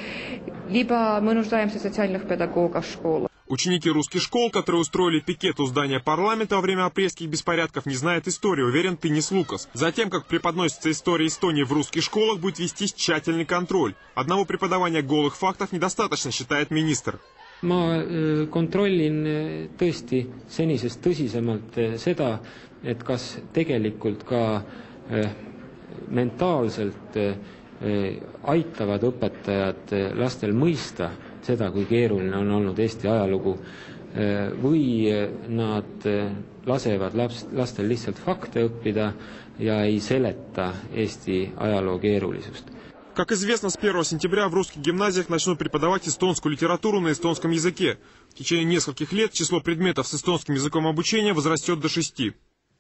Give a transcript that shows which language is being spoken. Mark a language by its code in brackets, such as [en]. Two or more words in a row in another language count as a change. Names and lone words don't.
[ru] Либо мы нуждаемся в социальных педагогах школы. Ученики русских школ, которые устроили пикет у здания парламента во время апрельских беспорядков, не знают истории, уверен Тынис Лукас. Затем, как преподносится история Эстонии в русских школах, будет вестись тщательный контроль. Одного преподавания голых фактов недостаточно, считает министр. [et] Ma kontrollin tõesti senisest tõsisemalt seda, et kas tegelikult ka mentaalselt aitavad õpetajad lastel mõista seda, kui keeruline on olnud Eesti ajalugu, või nad lasevad lastel lihtsalt fakte õppida ja ei seleta Eesti ajaloo keerulisust. [ru] Как известно, с 1 сентября в русских гимназиях начнут преподавать эстонскую литературу на эстонском языке. В течение нескольких лет число предметов с эстонским языком обучения возрастет до 6.